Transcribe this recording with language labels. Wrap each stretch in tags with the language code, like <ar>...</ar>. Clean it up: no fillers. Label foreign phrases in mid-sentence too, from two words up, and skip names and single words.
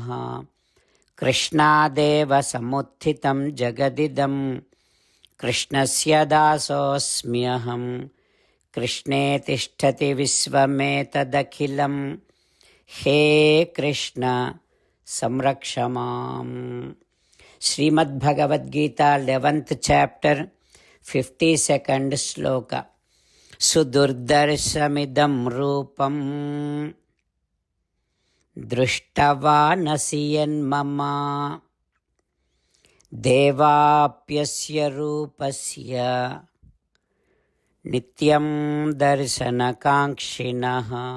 <sa>कृष्णादेव समुत्थितं जगदिदं कृष्णस्य दासोऽस्म्यहं. कृष्णे तिष्ठति विश्वमेतदखिलं. हे कृष्ण संरक्ष माम्.</sa> <en>श्रीमद्भगवद्गीता 11th chapter 52nd श्लोका.</en> <sa>सुदुर्दर्शमिदं रूपं दृष्टवानसि यन्मम. देवाप्यस्य रूपस्य नित्यं दर्शनकाङ्क्षिणः.</sa>